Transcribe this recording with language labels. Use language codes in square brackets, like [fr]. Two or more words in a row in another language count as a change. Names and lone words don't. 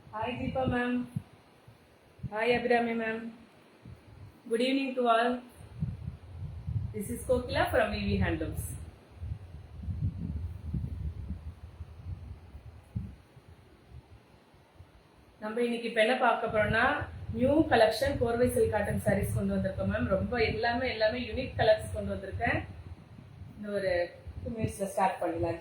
[en] Hi Deepa ma'am. Hi Abhirami ma'am. Good evening to all. This is Kokila from VV Handlooms. [ta] நம்ம இன்னைக்கு இப்போ என்ன பார்க்க போறோம்னா [en] new collection [ta] கோர்வை [en] silk cotton sarees [ta] கொண்டு வந்திருக்கோம் மேம். ரொம்ப எல்லாமே [en] unique colours [ta] கொண்டு வந்திருக்கேன். இந்த ஒரு 2 மினிட்ஸ்ல ஸ்டார்ட் பண்ணலாம்.